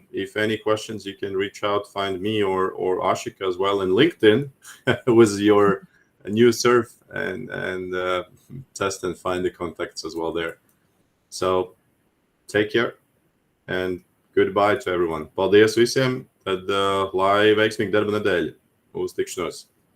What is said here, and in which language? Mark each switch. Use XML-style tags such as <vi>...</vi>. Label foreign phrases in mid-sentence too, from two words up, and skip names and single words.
<en>If any questions, you can reach out, find me or Ashika as well in LinkedIn with your new Surf, and test and find the contacts as well there. So take care and goodbye to everyone.</en> <lv>Paldies visiem, tad lai veiksmīga darba nedēļa. Uz tikšanos!</lv>